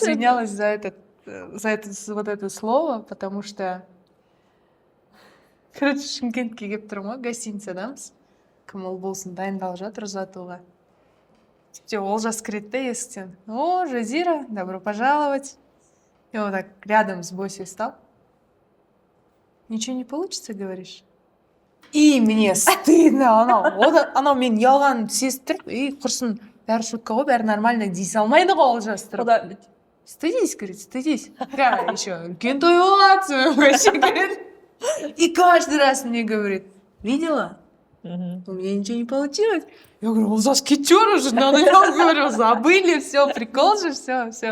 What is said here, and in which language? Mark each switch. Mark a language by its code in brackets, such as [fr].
[ru] извинялась за вот это слово, потому что, короче, [kk] Шымкентке келіп тұрмын ғой, гостиницадамыз. Кім ол болсын, дайындалып жатыр ұзатуға. Тіпте Олжас кіреді да есіктен. [ru] О, Жазира, добро пожаловать. И вот так рядом с Босей стал. Ничего не получится, говоришь? И мне стыдно, [kk] анау мен ұялғанын сезіп тұрып, и құрсын бәрі шутка ғой, бәрі нормально дей салмайды ғой олжас тұрып. [ru] Куда? Стыдись, говорит, стыдись. Какая еще? [kk] Үлкен той болатсың, [ru] вообще, говорит. И каждый раз мне говорит, видела? У меня ничего не получилось. Я говорю, Олжас, кетер уже, надо, я говорю, забыли, все, прикол же, все.